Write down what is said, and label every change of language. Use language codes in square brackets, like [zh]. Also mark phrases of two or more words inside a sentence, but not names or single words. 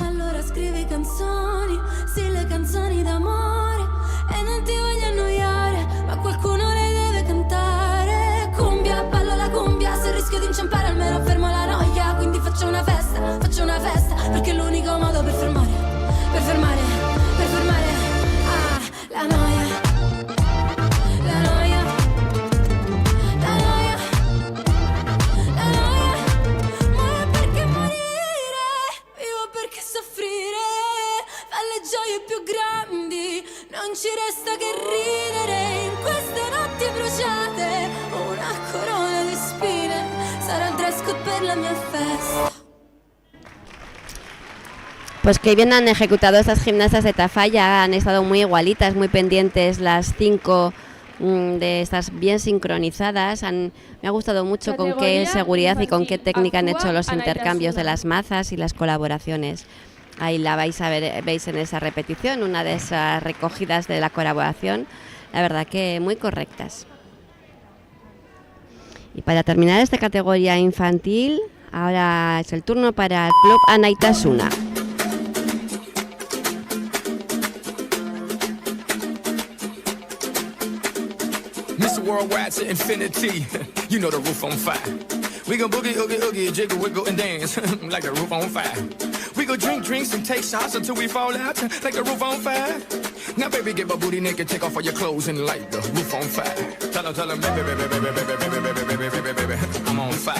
[it] Allora scrivi canzoni, sì le canzoni d'amore, e non ti voglio annoiare, ma qualcuno le deve cantare. Cumbia, ballo la cumbia, se rischio di inciampare almeno fermo la noia, quindi faccio una festa, perché è l'unico modo per fermare, la noia, la noia, la noia, la noia, muoio perché morire, vivo perché soffrire, fa le gioie più grandi, non ci resta che ridere, in queste notti bruciate, una corona di spine, sarà il [en] dress code [it] per la mia festa. [es] Pues que bien han ejecutado estas gimnastas de Tafalla, han estado muy igualitas, muy pendientes las 5 de estas bien sincronizadas. Me ha gustado mucho con qué seguridad y con qué técnica han hecho los intercambios de las mazas y las colaboraciones. Ahí la vais a ver, veis en esa repetición, una de esas recogidas de la colaboración, la verdad que muy correctas. Y para terminar esta categoría infantil, ahora es el turno para el Club Anaitasuna. [en] Mr. Worldwide to infinity, you know the roof on fire. We go boogie, oogie, oogie, jiggle, wiggle, and dance like the roof on fire. We go drink drinks and take shots until we fall out like the roof on fire. Now, baby, get my booty naked, take off all your clothes and light the roof on fire. Tell them, baby, baby, baby, baby, baby, baby, baby, baby, baby, I'm on fire.